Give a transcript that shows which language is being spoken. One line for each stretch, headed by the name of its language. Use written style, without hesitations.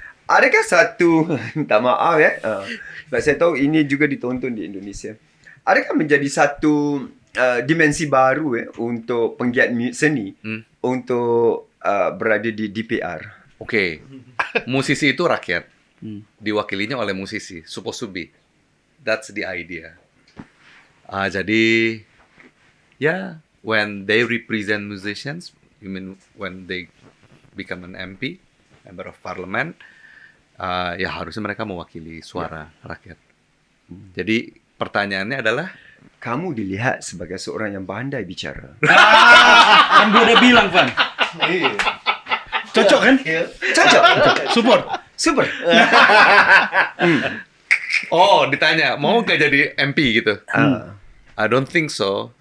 Malay: Adakah satu, minta maaf ya, sebab saya tahu ini juga ditonton di Indonesia. Adakah menjadi satu dimensi baru untuk penggiat seni untuk berada di DPR?
Indonesian: Oke. Musisi itu rakyat. Diwakilinya oleh musisi.
English: Supposed to be. That's the idea. Jadi, ya, when they represent musicians, you mean when they become an MP, member of parliament,
Indonesian: ya harusnya mereka mewakili suara rakyat. Jadi pertanyaannya adalah, Kamu dilihat sebagai seorang yang pandai bicara. Kan gue udah bilang, Van. Cocok kan? Cocok.
English: Support. Super.
Indonesian: oh ditanya mau gak jadi MP gitu?
English: I don't think so.